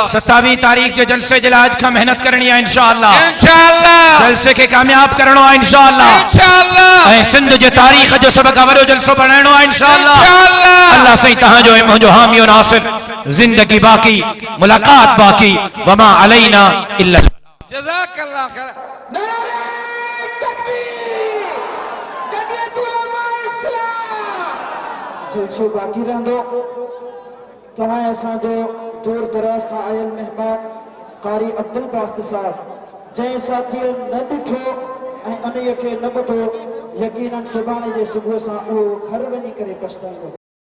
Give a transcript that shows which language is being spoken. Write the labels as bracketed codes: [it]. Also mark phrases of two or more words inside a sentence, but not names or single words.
[sd] 27 तारीख़ जो जलसे जे लाइ अॼु खां मेहनत करणी आहे [ar] إن شاء الله. إن شاء الله [sd] जलसे खे कामयाब करणो आहे [ar] إن شاء الله. إن شاء الله [sd] ऐं सिंध जे तारीख़ जो सभ खां वॾो जलसो बणाइणो आहे [ar] إن شاء الله. [sd] अल्लाह साईं तव्हांजो ऐं मुंहिंजो हामी और नासिर, ज़िंदगी बाक़ी, मुलाक़ात बाक़ी, [ar] وما علينا إلا. جزاك الله خير. [sd] नारे तकबीर, जमियतुल उलमा इस्लाम। जलसो बाक़ी रहंदो। तव्हां असांजो दूर दराज खां आयल महिमान कारी अब्दुल बासित साहब, जंहिं साथीअ न ॾिठो ऐं उन्हीअ खे न ॿुधो, यकीनन सुभाणे जे सुबुह सां उहो घर वञी करे पछताईंदो।